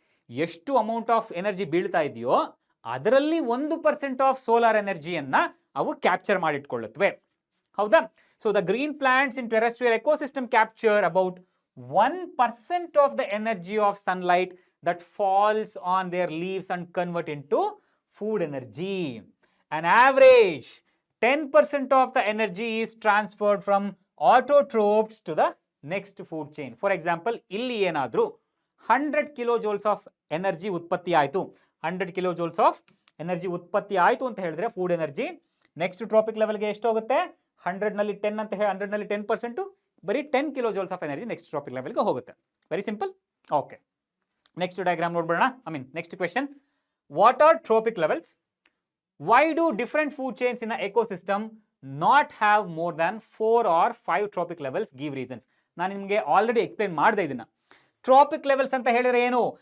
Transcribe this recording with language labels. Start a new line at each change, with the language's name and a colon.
Kannada: ಎಷ್ಟು amount of energy ಬೀಳ್ತಾ ಇದೆಯೋ ಅದರಲ್ಲಿ 1% ಆಫ್ ಸೋಲಾರ್ ಎನರ್ಜಿಯನ್ನ ಅವು ಕ್ಯಾಪ್ಚರ್ ಮಾಡಿಟ್ಕೊಳ್ಳುತ್ತವೆ. ಹೌದಾ?
English: So the green plants in terrestrial ecosystem capture about 1% of the energy of sunlight that falls on their leaves and convert in to food energy. An average 10% of the energy is transferred from autotrophs to the next food chain.
Kannada: For example, ಇಲ್ಲಿ ಏನಾದರೂ 100 kilojoules of energy ಉತ್ಪತ್ತಿ ಆಯಿತು, 100 kilojoules of energy ಉತ್ಪತ್ತಿ ಆಯಿತು ಅಂತ ಹೇಳಿದ್ರೆ food energy next traffic ಲೆವೆಲ್ಗೆ ಎಷ್ಟು ಹೋಗುತ್ತೆ? 100ನಲ್ಲಿ 10 ಅಂತ ಹೇಳಿ 100ನಲ್ಲಿ 10%, ಬರೀ 10 kilojoules of energy next traffic ಲೆವೆಲ್ಗೆ ಹೋಗುತ್ತೆ.
English: Very simple.
Kannada: Okay, next diagram ನೋಡ್ಬೋಣ.
English: Next question, what are trophic levels? Why do different food chains in an ecosystem not have more than 4 or 5 trophic levels? Give reasons.
Kannada: ನಾನು ನಿಮಗೆ already explain ಮಾಡಿದೆ ಇದನ್ನ. Traffic levels ಅಂತ ಹೇಳಿದ್ರೆ ಏನು?